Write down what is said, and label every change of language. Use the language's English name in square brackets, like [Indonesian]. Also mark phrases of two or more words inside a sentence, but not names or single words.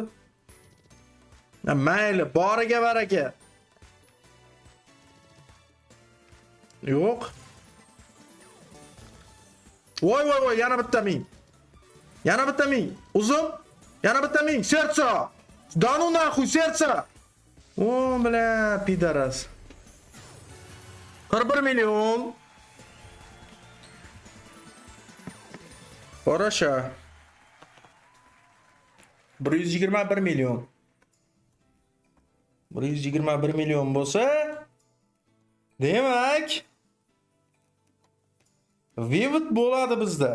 [Uzbek] Mayli, boriga baraka. Yo'q. Voy, yana bitta ming. Yana bitta ming. Uzun. Yana bitta ming. Sertsa. [Russian] Да ну нахуй, сердце! О, бля, пидорас. 41 million. Хорошо. [Uzbek] 121 million. 121 million bo'lsa, demak, Vivid bo'ladi bizda.